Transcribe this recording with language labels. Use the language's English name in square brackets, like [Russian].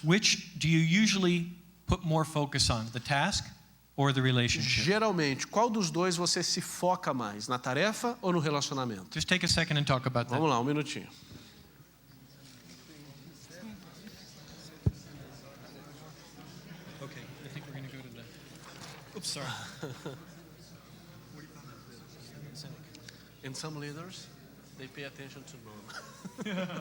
[English] which do you usually put more focus on, the task or the relationship? [Portuguese] geralmente, qual dos dois você se foca mais, na tarefa ou no relacionamento? [English] Just take a second and talk about that. [Portuguese] Vamos lá, um minutinho. [English] Okay, I think we're going to go to the. Oops, sorry. And some leaders, they pay attention to none.